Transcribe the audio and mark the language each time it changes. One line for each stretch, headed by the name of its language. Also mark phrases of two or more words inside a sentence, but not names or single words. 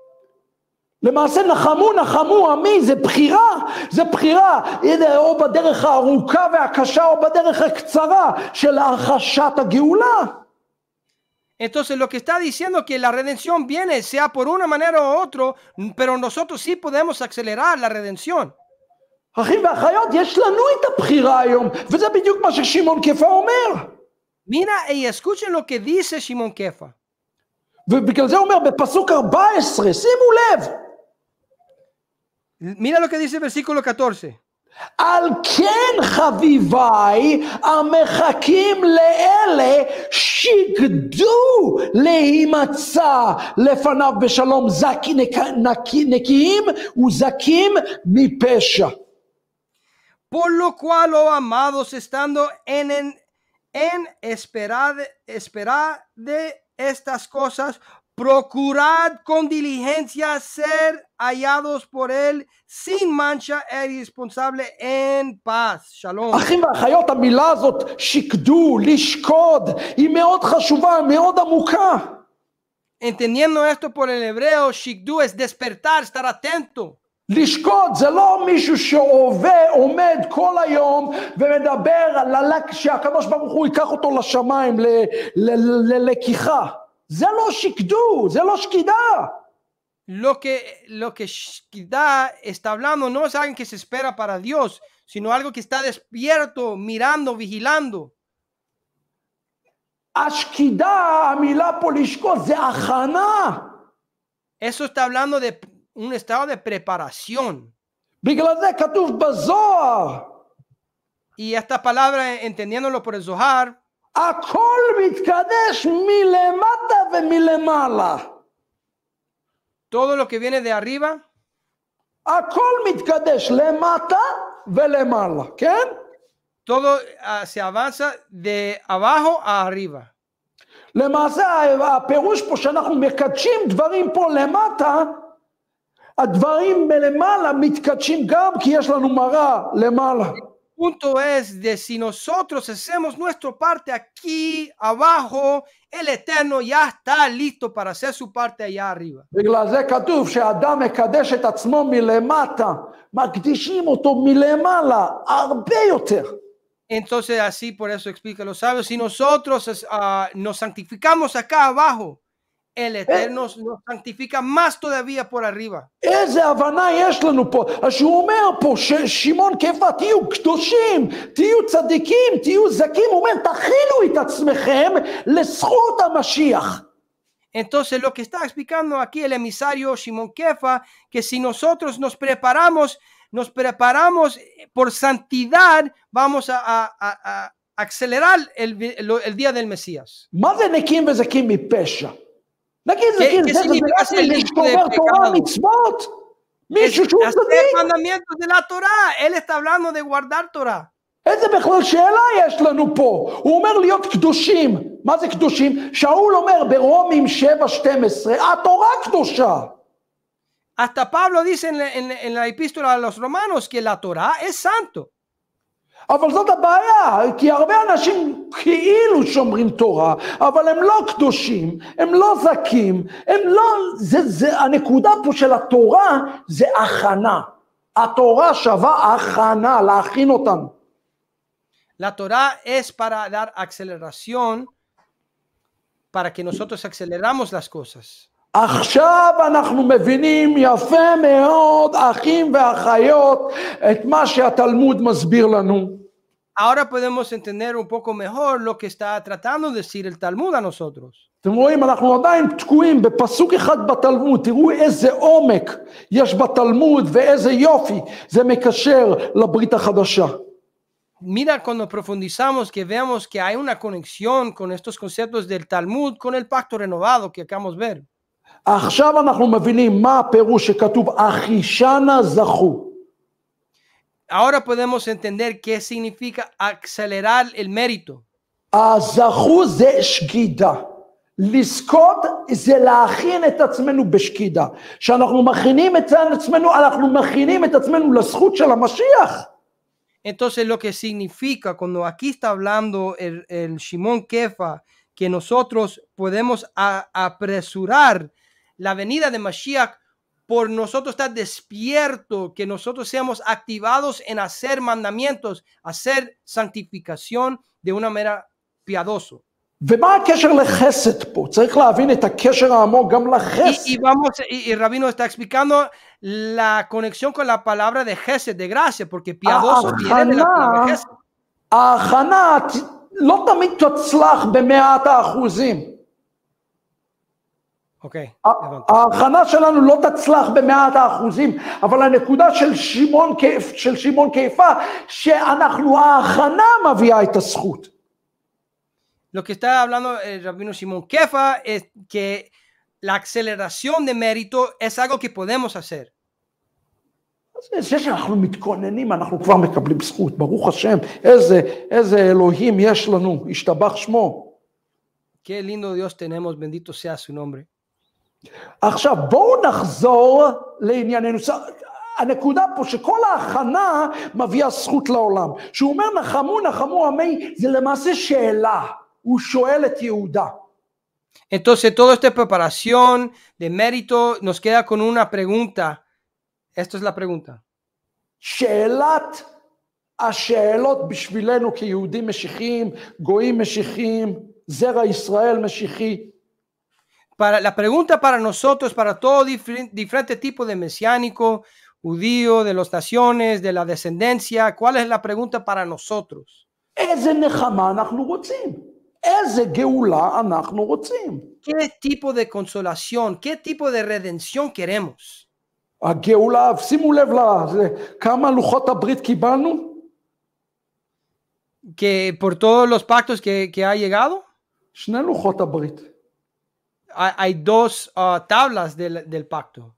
Hebrew: למעשה נחמו עמי, זה בחירה, או בדרך הארוכה והקשה או בדרך הקצרה של החשת הגאולה.
Spanish: Entonces lo que está diciendo que la redención viene, sea por una manera u otra, pero nosotros sí podemos acelerar la redención.
Hebrew: אחים ואחיות, יש לנו את הבחירה היום, וזה בדיוק מה ששמעון כפר אומר.
Spanish: Mira y escuchen lo que dice Shimon Kefa.
Hebrew: ובגלל זה הוא אומר בפסוק 14, שימו לב.
Spanish: Mira lo que dice el versículo 14.
Hebrew: על כן חביביי המחכים לאלה שיגדו להימצא לפניו בשלום נקיים וזכים מפשע.
Spanish: Por lo cual, oh amados, estando en espera de estas cosas, procurad con diligencia ser hallados por él sin mancha e irresponsable en paz. Shalom.
Hebrew: אחים ואחיות, המילה הזאת שקדו, לשקוד, היא מאוד חשובה, מאוד עמוקה.
Spanish: Entendiendo esto por el hebreo, shikdu es despertar, estar atento.
Hebrew: לשקוד זה לא מישהו שעומד כל היום ומדבר שהקדוש ברוך הוא ייקח אותו לשמיים ללקיחה. זה לא שקדו, זה לא שקידה.
Spanish: Lo que shkida está hablando no es alguien que se espera para Dios, sino algo que está despierto, mirando, vigilando.
Hebrew: השקידה, המילה פה לשקוד, זה הכנה.
Spanish: Eso está hablando de un estado de preparación.
Hebrew: בגלל זה כתוב בזוהר.
Spanish: Y esta palabra, entendiéndolo por el Zohar,
Hebrew: הכל מתקדש מלמטה ומלמעלה.
Spanish: todo lo que viene de arriba,
Hebrew: הכל מתקדש למטה ולמעלה, כן?
Spanish: todo se avanza de abajo a arriba.
Hebrew: למעשה הפירוש פה שאנחנו מקדשים דברים פה למטה, הדברים מלמעלה מתקדשים גם כי יש לנו מראה למעלה.
Spanish: Punto es de si nosotros hacemos nuestra parte aquí abajo, el Eterno ya está listo para hacer su parte allá arriba.
Hebrew: בגלל זה כתוב שהאדם מקדש את עצמו מלמטה, מקדישים אותו מלמעלה הרבה יותר.
Spanish: Entonces así por eso explica los sabios, si nosotros nos santificamos acá abajo, el Eterno nos santifica más todavía por arriba.
Hebrew: איזה הבנה יש לנו פה, אז שהוא אומר פה ששמעון כפה תהיו קדושים, תהיו צדיקים, תהיו זכים, הוא אומר תכינו את עצמכם לזכות המשיח.
Spanish: Entonces lo que está explicando aquí el emisario Shimon Kefa, que si nosotros nos preparamos por santidad, vamos a acelerar el día del Mesías.
Hebrew: מה זה נקיים וזכים מפשע? נגיד זכים, זה שומר תורה מצוות, מישהו שהוא צדיק.
Spanish: mandamientos de la Torah, él está hablando de guardar Torah.
Hebrew: איזה בכלל שאלה יש לנו פה? הוא אומר להיות קדושים. מה זה קדושים? שאול אומר ברומים 7:12, התורה קדושה.
Spanish: Hasta Pablo dice en la epístola a los romanos que la Torah es santo.
Hebrew: אבל זאת הבעיה, כי הרבה אנשים כאילו שומרים תורה, אבל הם לא קדושים, הם לא זכים, הם לא, הנקודה פה של התורה זה הכנה. התורה שווה הכנה, להכין אותנו.
Spanish: La Torah es para dar aceleración, para que nosotros aceleramos las cosas.
Hebrew: עכשיו אנחנו מבינים יפה מאוד, אחים ואחיות, את מה שהתלמוד מסביר לנו.
Spanish: Ahora podemos entender un poco mejor lo que está tratando de decir el Talmud a nosotros.
Hebrew: אתם רואים, אנחנו עדיין תקועים בפסוק אחד בתלמוד, תראו איזה עומק יש בתלמוד ואיזה יופי זה מקשר לברית החדשה.
Spanish: Mira, cuando profundizamos, que veamos que hay una conexión con estos conceptos del Talmud, con el pacto renovado que acabamos de ver.
Hebrew: עכשיו אנחנו מבינים מה הפירוש שכתוב אחישנה זכו.
Spanish: Ahora podemos entender qué significa acelerar el mérito.
Hebrew: הזכו זה שגידה. לזכות זה להכין את עצמנו בשקידה. כשאנחנו מכינים את עצמנו, אנחנו מכינים את עצמנו לזכות של המשיח.
Spanish: Entonces lo que significa cuando aquí está hablando el Shimon Kefa, que nosotros podemos apresurar la venida de Mashiach por nosotros estar despierto, que nosotros seamos activados en hacer mandamientos, hacer santificación de una manera piadosa.
Hebrew: ומה הקשר לחסד פה? צריך להבין את הקשר העמוק גם לחסד.
Spanish: Y Rabino está explicando la conexión con la palabra de Gesed, de gracia, porque piadoso viene de la palabra Gesed.
Hebrew: ההכנה לא תמיד תצלח ב100%. אוקיי. ההכנה שלנו לא תצלח ב100%, אבל הנקודה של שמעון קיפה, שאנחנו, ההכנה מביאה את הזכות.
Spanish: Lo que está hablando el rabino Shimon Kefa es que la aceleración de mérito es algo que podemos hacer.
Hebrew: זה שאנחנו מתכוננים, אנחנו כבר מקבלים זכות, ברוך השם, איזה אלוהים יש לנו, השתבח שמו.
Spanish: Qué lindo Dios tenemos, bendito sea su nombre.
Hebrew: עכשיו, בואו נחזור לענייננו. הנקודה פה שכל ההכנה מביאה זכות לעולם. שהוא אומר נחמו, נחמו עמי, זה למעשה שאלה. הוא שואל את יהודה.
Spanish: Entonces, toda esta preparación de mérito nos queda con una pregunta. Esto es la pregunta.
Hebrew: שאלת השאלות בשבילנו כיהודים משיחיים, גויים משיחיים, זרע ישראל משיחי.
Spanish: La pregunta para nosotros, para todo diferente tipo de mesiánico, judío, de las naciones, de la descendencia, ¿cuál es la pregunta para nosotros?
Hebrew: איזה נחמה אנחנו רוצים? איזה גאולה אנחנו רוצים?
Spanish: ¿Qué tipo de consolación, qué tipo de redención queremos?
Hebrew: הגאולה, שימו לב כמה לוחות הברית קיבלנו?
Spanish: Que por todos los pactos que ha llegado,
Hebrew: שני לוחות הברית.
Spanish: hay dos tablas del pacto.